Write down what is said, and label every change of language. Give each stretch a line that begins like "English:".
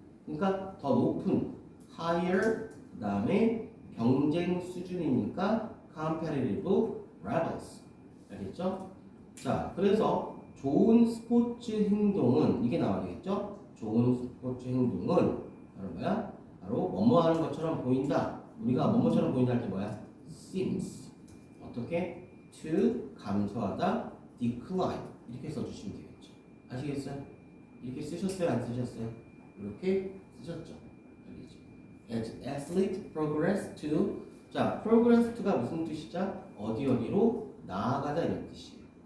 Korean: 그러니까 더 높은
English: higher
Korean: 그다음에 경쟁 수준이니까
English: competitive levels.
Korean: 알겠죠? 자, 그래서 좋은 스포츠 행동은 이게 나와야 되겠죠? 좋은 스포츠 행동은 바로 뭐야? 바로 뭐뭐 하는 것처럼 보인다. 우리가 뭐뭐처럼 보인다 할 때 뭐야?
English: seems.
Korean: 어떻게?
English: to
Korean: 감소하다,
English: decline.
Korean: 이렇게 써주시면 되겠죠. 아시겠어요? 이렇게 쓰셨어요? 안 쓰셨어요? 이렇게 쓰셨죠. 알겠죠?
English: As athlete progress to.
Korean: 자,
English: progress to
Korean: 가 무슨 뜻이죠? 어디로 나아가다 이런 뜻이에요.